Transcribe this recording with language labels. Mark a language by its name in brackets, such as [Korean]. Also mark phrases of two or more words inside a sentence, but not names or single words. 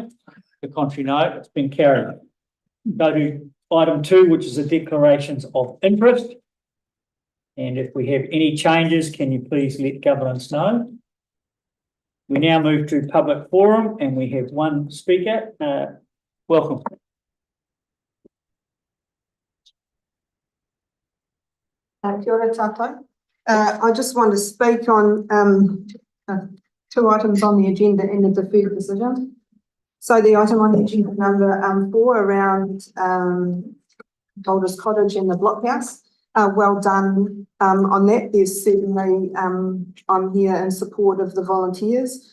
[English] The contrary, no. It's been carried. Go to item 2, which is the declarations of interest. And if we have any changes, can you please let governance know? We now move to public forum, and we have one speaker. Welcome. [Māori] Kia ora tātou. [English] I just want to speak on 2 items on the agenda in the deferred decision. So the item on the agenda number 4 around Cottage and the Blockhouse. Well done on that. There's certainly, I'm here in support of the volunteers.